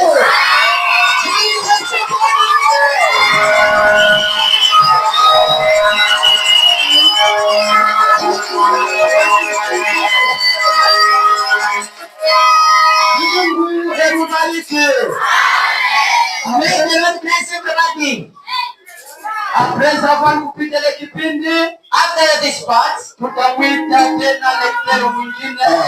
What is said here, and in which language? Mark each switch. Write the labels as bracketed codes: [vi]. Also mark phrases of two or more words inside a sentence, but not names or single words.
[sw] Mungu akubariki. Amen. [fr] Après avoir [sw] kupita ile kipindi, [en] after this part, [sw] tutamwita tena lektero mwingine.